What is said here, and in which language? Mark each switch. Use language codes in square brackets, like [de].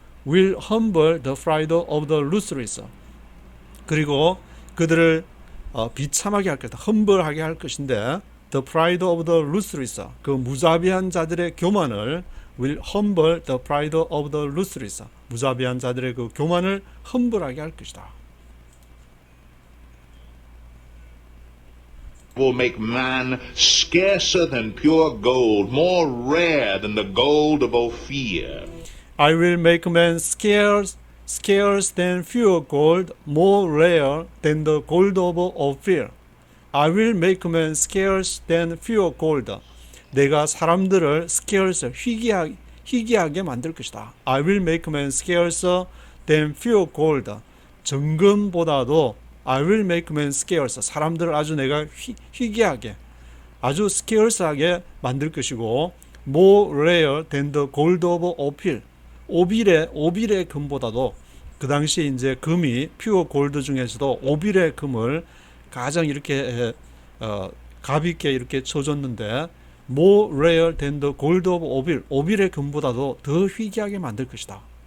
[en] Will humble the pride of the ruthless. [ko] 그리고 그들을 비참하게 할 것이다. humble하게 할 것인데 [en] The pride of the ruthless, [ko] 그 무자비한 자들의 교만을 [en] will humble the pride of the ruthless, [ko] 무자비한 자들의 그 교만을 humble하게 할 것이다. [en] will make man scarcer than pure gold, more rare than the gold of Ophir. I will make man scarce than pure gold, more rare than the gold of Ophir. I will make man scarce than pure gold. [ko] 내가 사람들을 scarce, 희귀하게 만들 것이다. [en] I will make man scarcer than pure gold. [ko] 정금보다도 [en] I will make man scarce. [ko] 사람들을 아주 내가 희귀하게, 아주 scarce하게 만들 것이고, [en] more rare than the gold of Ophir. [ko] 오빌의 금보다도, 그 당시 이제 금이 퓨어 골드 중에서도 오빌의 금을 가장 이렇게 가볍게 이렇게 쳐줬는데, [en] more rare than the gold of [ko] 오빌, 오빌의 금보다도 더 희귀하게 만들 것이다.